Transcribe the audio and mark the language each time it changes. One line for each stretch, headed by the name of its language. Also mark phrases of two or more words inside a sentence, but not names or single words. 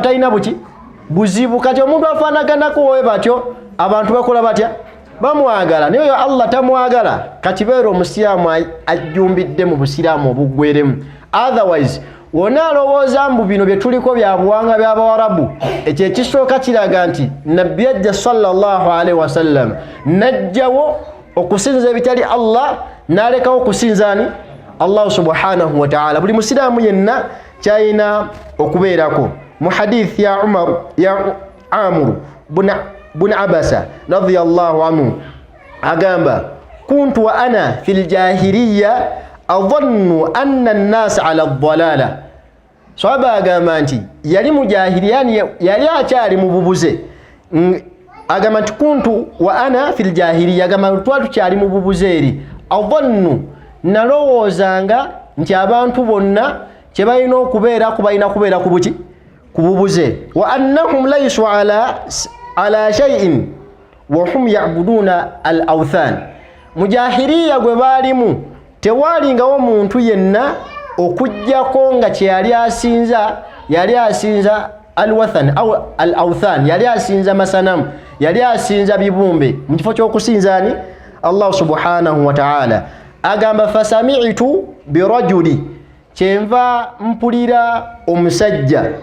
Ganda: talina buzibu kati omuntu afaanaganako wowe batyo abantu bakola batya bamwagala naye oyo Allah tamwagala kati beera omusiraamu ajjumbidde mu busiraamu obuggweremu otherwise wonna alowooza mbu bino bye tuliko bya buwanga by'Abawarabu ekyo ekisooka kiraga nti nabbi ajja
Arabic: صلى الله عليه وسلم
Ganda: najjawo okusinza ebitali Allah n'alekawo okusinza ani Allah
Arabic: سبحانه وتعالى
Ganda: buli musiraamu yenna kyayina okubeerako mu hadith ya
Arabic: Amr bun Abasa رضي الله عنه agamba كنت وأنا في الجاهلية أظن أن الناس على الضلالة
Ganda: sahaba agamba nti yali mu jahiliyani yali akyali mu bubuze agamba nti
Arabic: كنت وأنا في الجاهلية
Ganda: agamba twali mu bubuze eri adhannu nalowoozanga nti abantu bonna kye balina okubeera kubalina kubeera ku buki ku bubuze wa
Arabic: أنهم ليسوا على شيء وهم يعبدون الأوثان
Ganda: mujahiliya gwe baalimu tewalingawo muntu yenna okujjako nga kye yali asinza
Arabic: الوثن أو الأوثان
Ganda: yali asinza masanamu yali asinza bibumbe mu kifo ky'okusinzaani Allah
Arabic: سبحانه وتعالى
Ganda: agamba
Arabic: فسمعت برجل
Ganda: kyenva mpulira omusajja